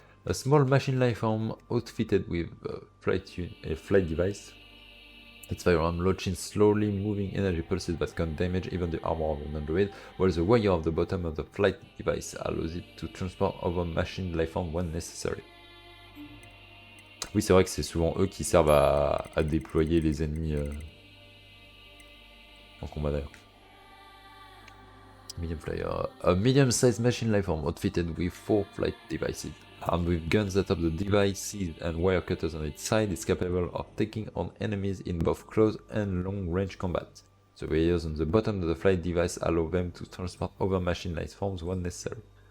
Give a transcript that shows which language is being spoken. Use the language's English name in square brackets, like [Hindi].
[English] A small machine lifeform outfitted with a flight device. Its firearm launches slowly moving energy pulses that can damage even the armor of an android, while the wire of the bottom of the flight device allows it to transport over machine lifeform when necessary. [French] Oui, c'est vrai que c'est souvent eux qui servent à déployer les ennemis en combat d'ailleurs. [English] Medium flyer. A medium-sized machine lifeform outfitted with 4 flight devices. Armed with guns atop the devices and wire cutters on its side, is capable of taking on enemies in both close and long-range combat. The wires on the bottom of the flight device allow them to transport other machine lifeforms when necessary.